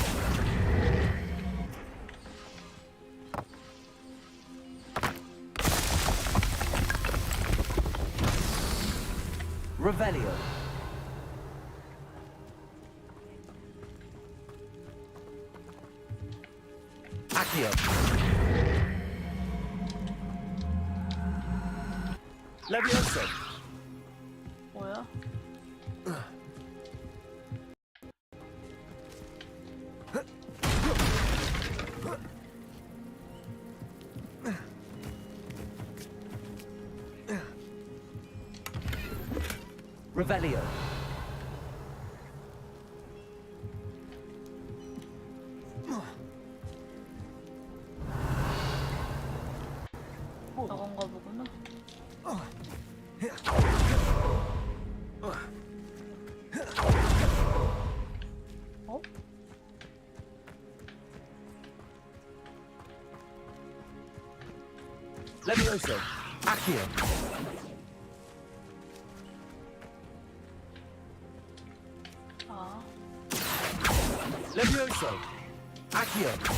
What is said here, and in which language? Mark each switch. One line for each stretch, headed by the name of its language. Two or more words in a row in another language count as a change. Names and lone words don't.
Latin: Revelio. Accio. Levioso.
Korean: 뭐야?
Latin: Revelio.
Korean: 저건가 보구나. 어?
Latin: Levioso. Accio. 아. Levioso. Levioso! Accio!